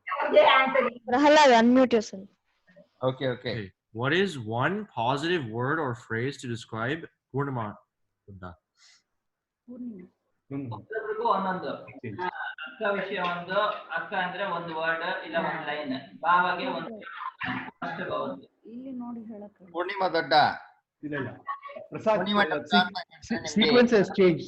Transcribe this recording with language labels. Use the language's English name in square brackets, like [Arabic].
[English] Prahalad, unmute yourself. Okay. What is one positive word or phrase to describe Purnima? [Kannada] ಒಬ್ಬೊಬ್ರಿಗೂ ಒಂದೊಂದು. ಅಕ್ಕ ವಿಷಯ ಒಂದು, ಅಕ್ಕ ಅಂದ್ರೆ ಒಂದು ವರ್ಡ್ ಇಲ್ಲ ಒಂದು ಲೈನ್, ಬಾವಾಗೆ ಒಂದು ಇಲ್ಲಿ ನೋಡಿ ಹೇಳಕ್ಕೆ. ಪೂರ್ಣಿಮಾ ದೊಡ್ಡ. ಇಲ್ಲ. [English] Prasad, sequence has changed.